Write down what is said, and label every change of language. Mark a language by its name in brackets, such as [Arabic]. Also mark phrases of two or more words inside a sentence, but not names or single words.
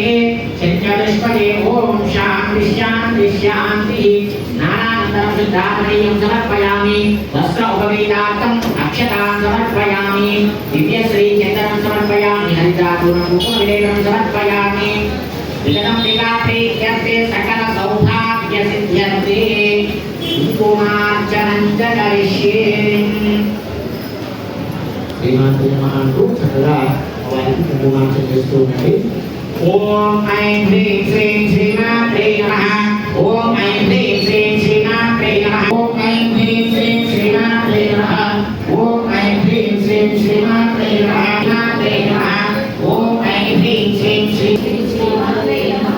[Sanskrit] शञ्चदुष्पदे ॐ शान्तिः नानानन्तरं शुद्धात्मनीयं समर्पयामि वस्त्र उपवेदार्थम् अक्षतां समर्पयामि दिव्यश्रीचन्दनं समर्पयामि हरिद्रापूर्णं कुकुमविलेपनं समर्पयामि विगतम्बिकाप्रीत्यर्थे सकलसौभाग्यसिद्ध्यर्थे कुङ्कुमार्चनं च करिष्ये श्रीमान् सकला [Telugu] కుంకుమార్చన చేస్తూ ఉండండి. [Sanskrit] ఓం ఐం హ్రీం శ్రీం శ్రీమాత్రే నమః. ఓం ఐం హ్రీం శ్రీం శ్రీమాత్రే నమః. ఓం ఐం హ్రీం శ్రీం శ్రీమాత్రే నమః. ఓం ఐం హ్రీం శ్రీం శ్రీమాత్రే నమః. ఓం ఐం హ్రీం శ్రీం శ్రీమాత్రే నమః.